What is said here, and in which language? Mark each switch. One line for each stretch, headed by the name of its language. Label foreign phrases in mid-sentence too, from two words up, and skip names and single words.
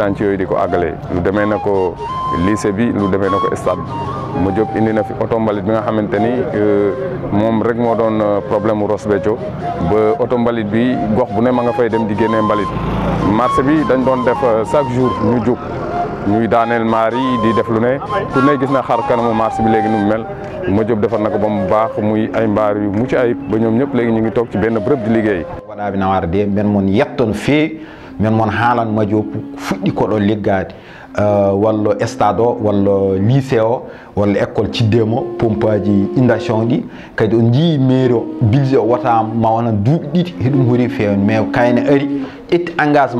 Wolof: chantier yooyu di ko àggale lu demee na ko lycée bi lu demee na ko stade bi Madiop indi na fi oto mbalit bi nga xamante ni moom rek moo doon problème mu Ross Béthio ba oto mbalit bi gox bu ne ma nga fay dem di génnee mbalit marché bi dañ doon def
French: chaque jour
Wolof: ñu jóg ñuy daaneel maar yi di def lu ne ku ne gis na xar kanamu marché bi léegi nu mu mel Madiop defar na ko ba mu baax muy ay mbaar yu mucc ayib ba ñoom ñëpp léegi ñu ngi toog ci benn bërëb di liggéey.
Fula: waɗaɓe nawara de men mon yetton feewi men mon haalan Madiop fuɗɗi ko ɗo liggade walla stade o walla lycée o walla école ciddemo pompaji inondation ɗi kadi o jii mairie o budget o wata ma wona duuɓi ɗiɗi heɗum hoori fewni mais kayne ari ƴetti engagement